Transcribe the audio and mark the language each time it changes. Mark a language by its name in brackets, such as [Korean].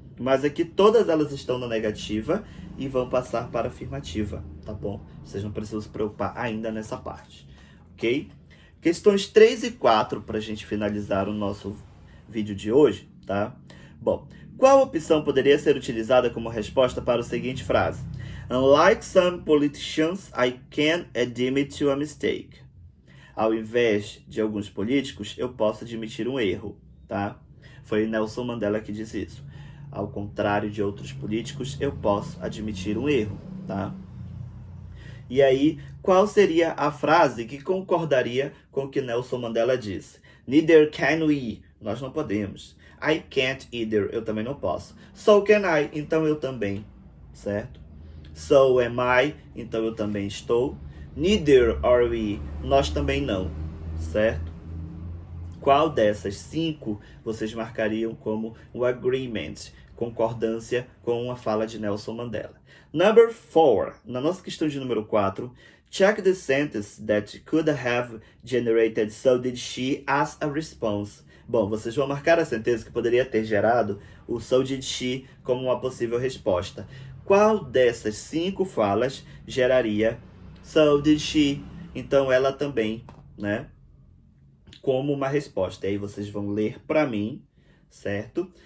[Portuguese] Mas aqui todas elas estão na negativa e vão passar para a afirmativa, tá bom? Vocês não precisam se preocupar ainda nessa parte, ok? Questões 3 e 4 para a gente finalizar o nosso vídeo de hoje, tá? Bom, qual opção poderia ser utilizada como resposta para a seguinte frase? [English] Unlike some politicians, I can admit to a mistake. [Portuguese] Ao invés de alguns políticos, eu posso admitir um erro, tá? Foi Nelson Mandela que disse isso. Ao contrário de outros políticos, eu posso admitir um erro, tá? E aí, qual seria a frase que concordaria com o que Nelson Mandela disse? [English] Neither can we. [Portuguese] Nós não podemos. [English] I can't either. [Portuguese] Eu também não posso. [English] So can I. [Portuguese] Então eu também. Certo? [English] So am I. [Portuguese] Então eu também estou. [English] Neither are we. [Portuguese] Nós também não. Certo? Qual dessas 5 vocês marcariam como o agreement? Concordância com a fala de Nelson Mandela. [English] Number 4. [Portuguese] Na nossa questão de número 4, [English] check the sentence that could have generated so did she as a response, [Portuguese] Bom, vocês vão marcar a sentença que poderia ter gerado o [English] so did she [Portuguese] como uma possível resposta. Qual dessas 5 falas geraria [English] so did she? [Portuguese] Então ela também, né? Como uma resposta. E aí vocês vão ler para mim, certo?